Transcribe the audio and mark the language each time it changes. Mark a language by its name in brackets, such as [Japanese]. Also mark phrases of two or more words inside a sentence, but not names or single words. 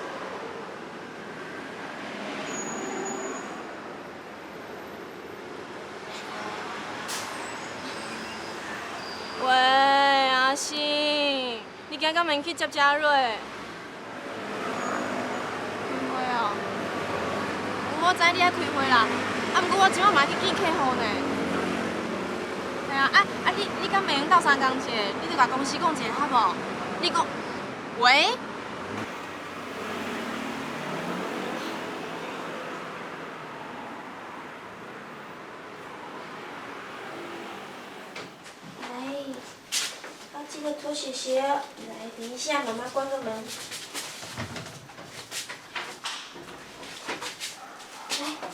[Min Nan Chinese] 喂，阿信，你今敢免去接嘉瑞？开会哦，我知你爱开会啦，毋过我即摆嘛去见客户呢。系啊，你敢袂用斗3工者？你著甲公司讲一下好无？你讲，喂？记得脱鞋鞋。来，等一下，妈妈关个门。来。